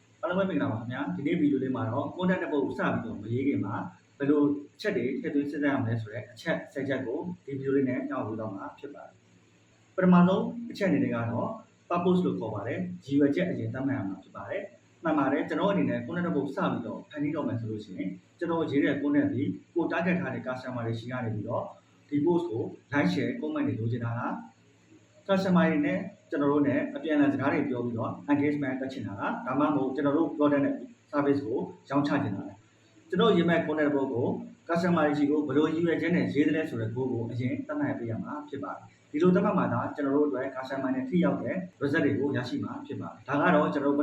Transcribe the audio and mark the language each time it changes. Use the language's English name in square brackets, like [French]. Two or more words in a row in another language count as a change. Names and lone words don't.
[Burmese] အားလုံးပဲမင်္ဂလာပါခင်ဗျာဒီနေ့ဗီဒီယိုလေးမှာတော့ content တစ်ပုဒ်စပြီးတော့မရေးခင်မှာဘယ်လိုအချက်တွေထည့်သွင်းစဉ်းစားရမလဲဆိုတဲ့အချက်7ချက်ကိုဒီဗီဒီယိုလေးနဲ့ညှောက်ပြီးတော့မှာဖြစ်ပါတယ်ပထမဆုံးအချက်အနေနဲ့ကတော့ purpose လို့ခေါ်ပါတယ်ရည်ရွယ်ချက်အရင်သတ်မှတ်ရမှာဖြစ်ပါတယ်မှန်ပါတယ်ကျွန်တော်အနေနဲ့ content တစ်ပုဒ်စပြီးတော့ဖန်တီးတော့မယ်ဆိုလို့ရှိရင်ကျွန် တော်ရေးတဲ့ content ဒီကို target ထားတဲ့ customer တွေရှိရနေပြီးတော့ဒီ post ကို [English] like share comment [Burmese] တွေလုပ်ချင်တာလား customer တွေနဲ့ကျွန်တော်တို့နဲ့အပြန်အလှန်စကားတွေပြောပြီးတော့ engagement တက်ချင်တာလားဒါမှမဟုတ်ကျွန်တော်တို့ product နဲ့ service ကိုရောင်းချချင်တာလားကျွန်တော်ရေးမဲ့ content တစ်ပုဒ်ကို customer တွေရှိ ကိုဘယ်လိုရည်ရွယ်ချက်နဲ့ရေးတယ်ဆိုတဲ့ goal ကိုအရင်သတ်မှတ်ပေးရမှာဖြစ်ပါတယ်ဒီလိုသတ်မှတ်မှသာကျွန်တော်တို့အတွက် customer နဲ့ထိရောက်တဲ့ result တွေကိုရရှိမှာဖြစ်ပါတယ်ဒါကတော့ကျွန်တော်တို့ပထ